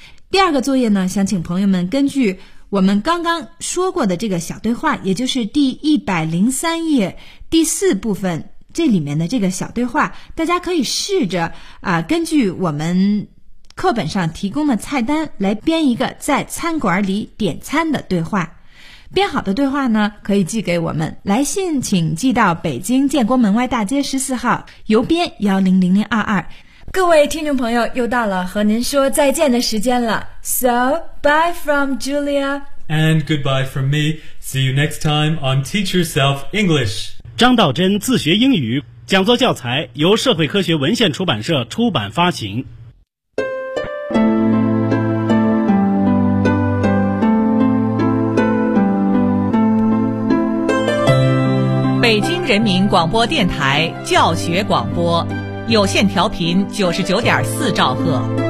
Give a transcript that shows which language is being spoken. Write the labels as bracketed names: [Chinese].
[Chinese] 第二个作业呢，想请朋友们根据我们刚刚说过的这个小对话，也就是第103页第四部分这里面的这个小对话，大家可以试着根据我们课本上提供的菜单来编一个在餐馆里点餐的对话。编好的对话呢，可以寄给我们，来信请寄到北京建国门外大街14号邮编100022。各位听众朋友，又到了和您说再见的时间了。 [English] So, bye from Julia and goodbye from me. See you next time on Teach Yourself English. [Chinese] 张道真自学英语讲座教材由社会科学文献出版社出版发行。北京人民广播电台教学广播，有线调频99.4兆赫。